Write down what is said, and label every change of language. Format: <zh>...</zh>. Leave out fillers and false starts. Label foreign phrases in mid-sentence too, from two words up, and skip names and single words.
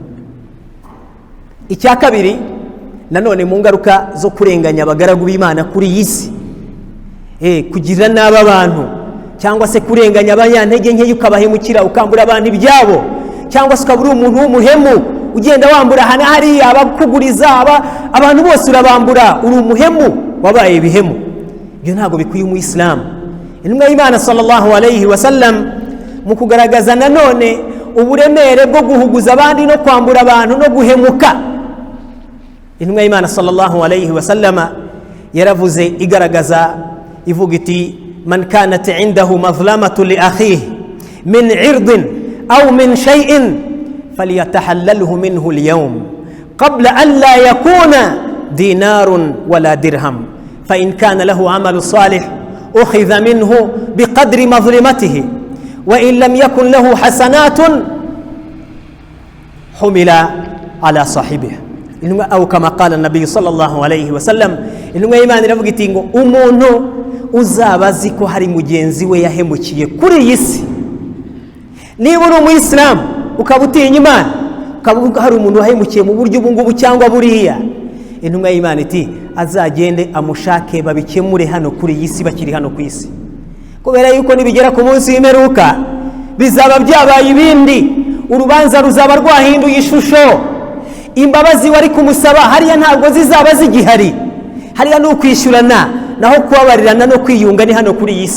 <rw>Icya kabiri nanone mu ngaruka zo kurenganya abagaragu b'Imana kuri iyi si, kugira n'aba bantu cyangwa se kurenganya abanyantege nke ukabahemukira ukambura abantu ibyabo, cyangwa se ukabura umuntu w'umuhemu ugenda wambura hana hari abakuguriza abantu bose urabambura, uri umuhemu wabaye ibihemu. Ibyo ntabwo bikwiye umuyisilamu. Intumwa y'Imana</rw> <ar>صلى الله عليه وسلم</ar> <rw>mu kugaragaza nanone uburemere bwo guhuguza abandi no kwambura abantu no guhemuka, intumwa y'Imana</rw> <ar>صلى الله عليه وسلم</ar> <rw>yaravuze igaragaza ivuga iti man</rw> <ar>كانت عنده مظلمة لأخيه من عرض أو من شيء فليتحلله منه اليوم قبل أن لا يكون دينار ولا درهم فإن كان له عمل صالح أخذ منه بقدر مظلمته وإن لم يكن له حسنات حمل على صاحبه. أو كما قال النبي صلى الله عليه وسلم,</ar> <rw>intumwa y'Imana iravuga iti ngo umuntu uzaba azi ko hari mugenzi we yahemukiye kuri iyi si, niba uri umuyisilamu ukaba utinya Imana ukavuga hari umuntu wahemukiye mu buryo ubungubu cyangwa buriya, intumwa y'Imana iti azagende amushake babikemure hano kuri iyi si bakiri hano ku isi, kubera yuko nibigera ku munsi w'imperuka bizaba byabaye ibindi, urubanza ruzaba rwahinduye ishusho, imbabazi wari kumusaba hariya ntabwo zizaba zigihari, hariya ni ukwishyurana, naho kubabarirana no kwiyunga ni hano kuri iyi si.</rw>